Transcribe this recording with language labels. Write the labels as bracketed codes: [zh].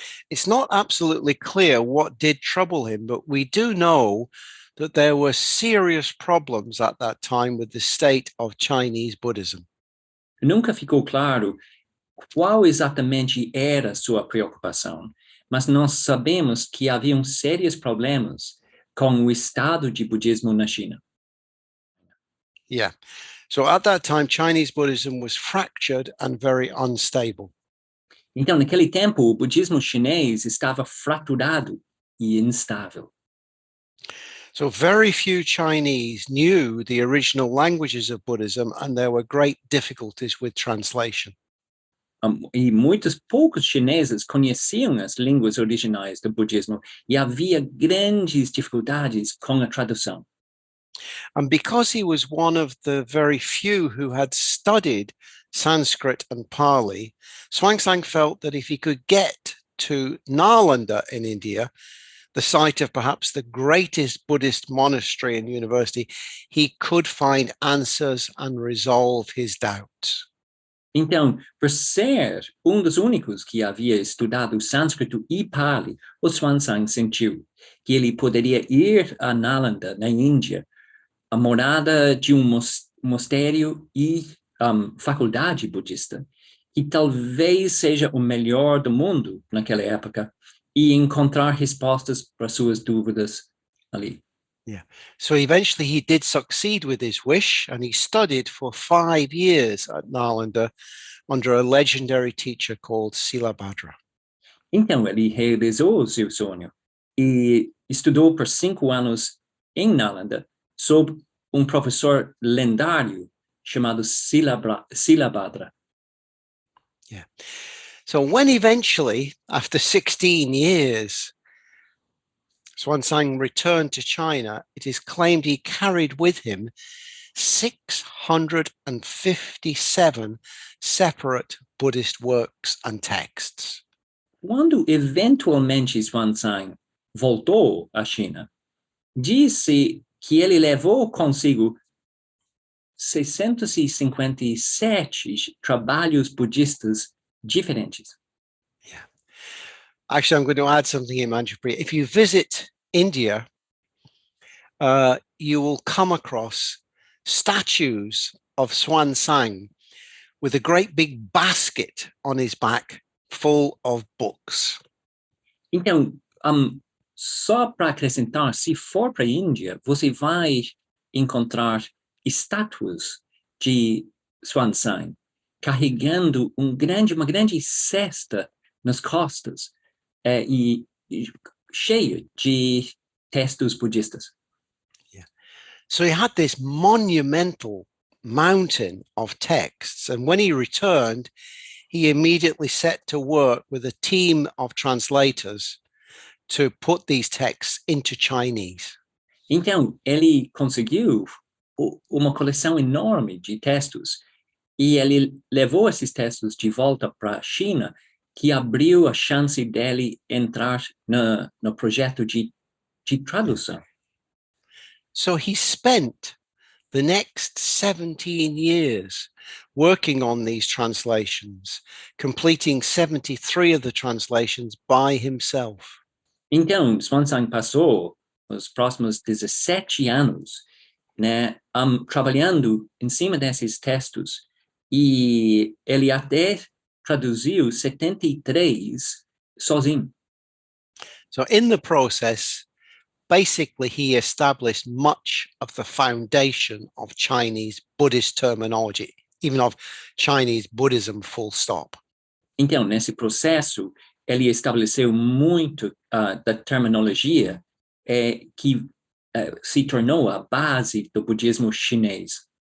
[en] It's not absolutely clear what did trouble him, but we do know that there were serious problems at that time with the state of Chinese Buddhism. [pt] Nunca ficou claro qual exatamente era sua preocupação, mas nós sabemos que haviam sérios problemas com o estado de budismo na China. [en] Yeah. So at that time, Chinese Buddhism was fractured and very unstable. [pt] Então, naquele tempo, o budismo chinês estava fraturado e instável. [en] So very few Chinese knew the original languages of Buddhism, and there were great difficulties with translation. [pt] E muitos poucos chineses conheciam as línguas originais do budismo e havia grandes dificuldades com a tradução. [en] And because he was one of the very few who had studied Sanskrit and Pali, Xuanzang felt that if he could get to Nalanda in India, the site of perhaps the greatest Buddhist monastery and university, he could find answers and resolve his doubts. [pt] Então, por ser dos únicos que havia estudado sânscrito e Pali, o Xuanzang sentiu que ele poderia ir a Nalanda, na Índia, a morada de mosteiro e faculdade budista, que talvez seja o melhor do mundo naquela época, e encontrar respostas para suas dúvidas ali. [en] Yeah. So eventually he did succeed with his wish, and he studied for 5 years at Nalanda under a legendary teacher called Silabhadra. [pt] Então ele realizou o seu sonho e estudou por 5 anos em Nalanda sob professor lendário chamado Silabhadra. [en] Yeah. So when eventually, after 16 years, Xuanzang returned to China, it is claimed he carried with him 657 separate Buddhist works and texts. [pt] Quando eventualmente Xuanzang voltou à China, disse que ele levou consigo 657 trabalhos budistas differentes. [en] Yeah. Actually, I'm going to add something in Manjupriya. If you visit India, you will come across statues of Xuanzang with a great big basket on his back full of books. [pt] Então, só para acrescentar, se for para a Índia, você vai encontrar estátuas de Xuanzang carregando uma grande cesta nas costas e cheia de textos budistas. [en] Yeah. So he had this monumental mountain of texts, and when he returned, he immediately set to work with a team of translators to put these texts into Chinese. [pt] Então, ele conseguiu uma coleção enorme de textos e ele levou esses textos de volta para a China, que abriu a chance dele entrar no projeto de tradução. [en] So he spent the next 17 years working on these translations, completing 73 of the translations by himself. [pt] Então, Xuanzang passou os próximos 17 anos, né, trabalhando em cima desses textos, e ele até traduziu 73 sozinho. [en] So in the process, basically he established much of the foundation of Chinese Buddhist terminology, even of Chinese Buddhism full stop. [pt] Então, nesse processo, ele estabeleceu muito da terminologia que se tornou a base do budismo chinês.